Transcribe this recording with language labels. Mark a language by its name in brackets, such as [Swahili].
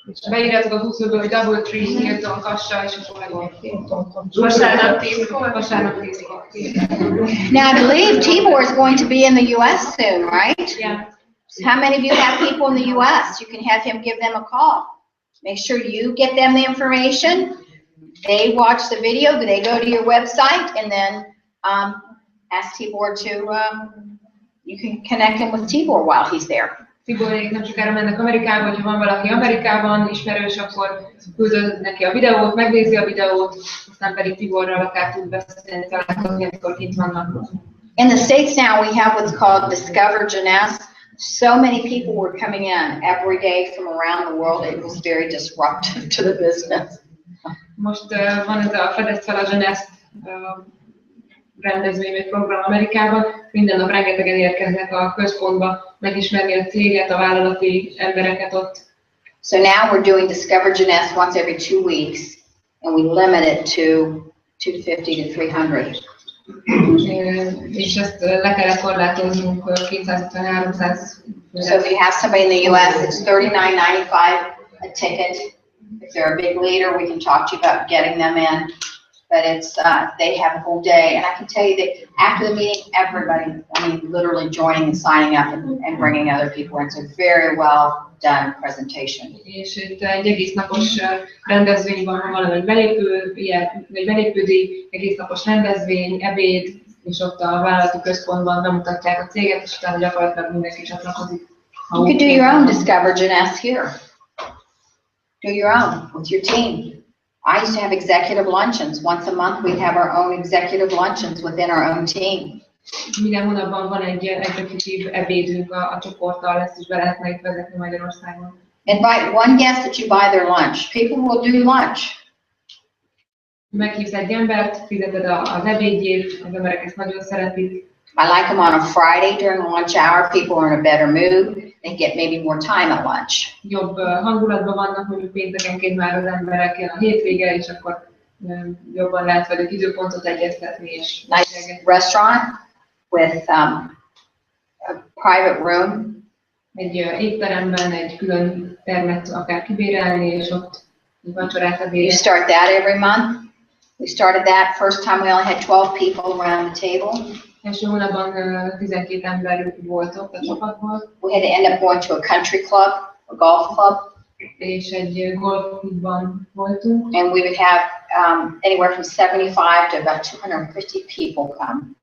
[Hungarian] Beírjátok a Google-ből, hogy Doubletree, Hilton, Kassa, és akkor megvan. Vasárnap 10-kor. Vasárnap 10-kor. [English] Now I believe Tibor is going to be in the U.S. soon, right? Yeah. How many of you have people in the U.S.? You can have him give them a call. Make sure you get them the information. They watch the video, they go to your website, and then ask Tibor to, you can connect him with Tibor while he's there. [Hungarian] Tiborék nem sokára mennek Amerikába, hogyha van valaki Amerikában ismerős, akkor küldöd neki a videót, megnézi a videót, aztán pedig Tiborral akár tud beszélni, találkozni, amikor kint vannak. [English] In the States now we have what's called Discover Jeunesse. So many people were coming in every day from around the world. It was very disruptive to the business. [Hungarian] Most van ez a Fedezd fel a Jeunesse rendezvény vagy program Amerikában. Minden nap rengetegen érkeznek a központba megismerni a céget, a vállalati embereket ott. [English] So now we're doing Discover Jeunesse once every 2 weeks, and we limit it to 250 to 300. [Hungarian] És ezt le kellett korlátoznunk 250-300. [English] So if you have somebody in the U.S., it's $39.95 a ticket. If they're a big leader, we can talk to you about getting them in. But it's they have a whole day, and I can tell you that after the meeting, everybody, I mean, literally joining and signing up and bringing other people in. It's a very well done presentation. [Hungarian] És itt egy egész napos rendezvény van, ha valami belépődi, egész napos rendezvény, ebéd, és ott a vállalati központban bemutatják a céget, és utána gyakorlatilag mindenki csatlakozik. [English] You could do your own Discover Jeunesse here. Do your own with your team. I used to have executive luncheons. Once a month, we'd have our own executive luncheons within our own team. [Hungarian] Minden hónapban van egy executív ebédünk a csoporttal, ezt is be lehetne itt vezetni Magyarországon. [English] Invite one guest that you buy their lunch. People will do lunch. [Hungarian] Meghívsz egy embert, fizeted az ebédjét, az emberek ezt nagyon szeretik. [English] I like them on a Friday during lunch hour. People are in a better mood. They get maybe more time at lunch. [Hungarian] Jobb hangulatban vannak, mondjuk péntekenként már az emberek, jön a hétvége, és akkor jobban lehet velük időpontot egyeztetni. És [English] nice restaurant with a private room. [Hungarian] Egy étteremben egy külön termet akár kibérelni, és ott vacsorát adni. [English] You start that every month. We started that, first time we only had 12 people around the table. [Hungarian] Első hónapban 12 ember voltok a csapatból. [English] We had to end up going to a country club, a golf club. [Hungarian] És egy golfklubban voltunk. [English] And we would have anywhere from 75 to about 250 people come.